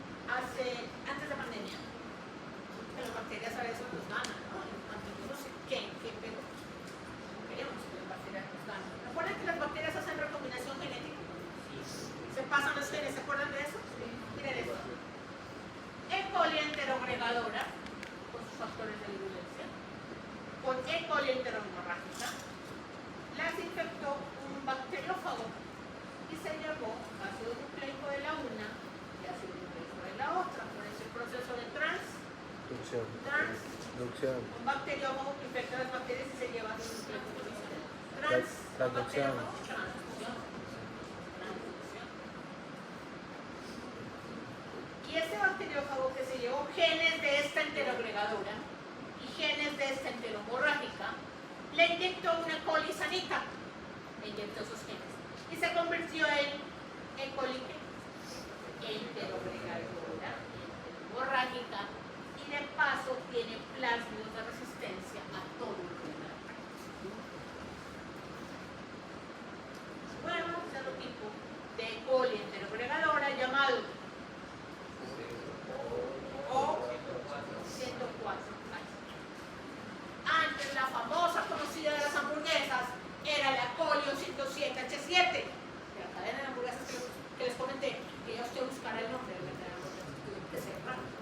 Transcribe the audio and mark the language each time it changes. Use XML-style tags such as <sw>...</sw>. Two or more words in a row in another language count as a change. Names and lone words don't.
<es>antes de pandemia, que las bacterias a veces nos ganan, ¿no? No sé qué, pero no queremos que las bacterias nos ganen. ¿Recuerdan que las bacterias hacen recombinación genética? Se pasan los genes, ¿se acuerdan de eso? Miren esto. E. coli enterogregadora, con sus factores de virulencia, con E. coli enterohemorrágica, las infectó un bacteriófago y se llevó ácido nucleico de la una y ácido nucleico de la otra. Por ese proceso de Inducción. un bacteriófago que infecta las bacterias y se lleva ácido nucleico de la otra. Transducción. Y ese bacteriófago que se llevó genes de esta enterogregadora y genes de esta enteromorrágica, le inyectó una coli sanita, le inyectó esos genes y se convirtió en E. coli enterogregadora, enteromorrágica, y de paso tiene plásmidos de resistencia a todo el lugar. Nuevo serotipo de E. coli enterogregadora llamado O104. Antes la famosa conocida de las hamburguesas era la coli O107H7, de la cadena de hamburguesas que les comenté, que ya usted buscará el nombre de la cadena de hamburguesas que sepa.</es>